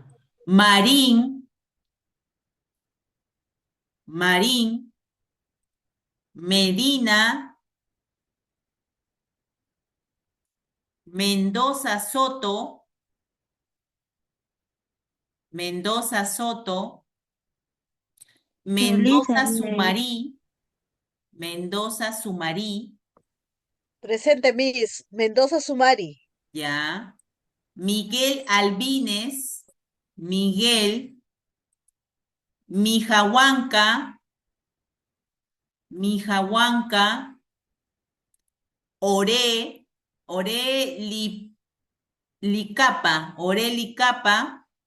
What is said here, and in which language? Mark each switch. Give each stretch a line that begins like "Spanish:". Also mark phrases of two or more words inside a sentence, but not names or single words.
Spanish: Marín, Marín, Medina, Mendoza Soto, Mendoza Soto, Melissa, Mendoza May. Sumarí, Mendoza Sumarí, Presente, Miss. Mendoza Sumari. ya. Miguel Albines, Miguel, Mijahuanca, Mijahuanca, Oré, Licapa, Oré Licapa,